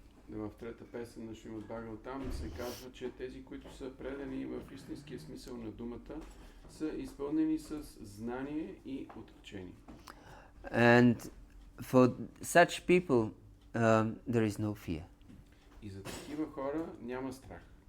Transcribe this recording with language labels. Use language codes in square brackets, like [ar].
[bg] В трета песен на Шримад Бхагаватам се казва, че тези, които са предани в истинския смисъл на думата, са изпълнени с знание и отречение. [en] And for such people, there is no fear. [bg] И за такива хора няма страх.